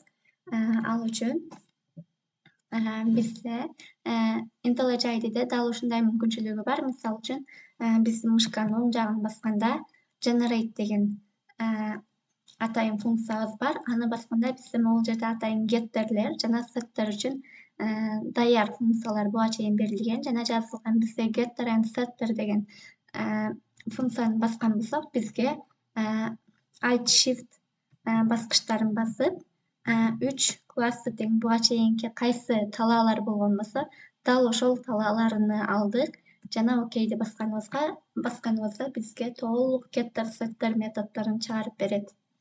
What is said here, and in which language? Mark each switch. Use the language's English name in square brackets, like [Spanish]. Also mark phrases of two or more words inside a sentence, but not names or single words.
[Kyrgyz] Ал үчүн бизде IntelliJ ID'де дал ушундай мүмкүнчүлүгү бар. Мисалы үчүн биз мышканын оң жагын басканда generate деген атайын функциябыз бар. Аны басканда бизде могул жерде атайын gettерлер жана setter үчүн даяр функциялар буга чейин берилген жана жазылган. Бизде [English] getter and setter [Kyrgyz] деген функцияны баскан болсок, бизге [English] alt shift [Kyrgyz] баскычтарын басып 3 классы тең буга чейинки кайсы талаалар болгон болсо, дал ошол талааларыны алдык жана окейди басканыбызда бизге толук [English] getter setter [Kyrgyz] методдорун чыгарып берет.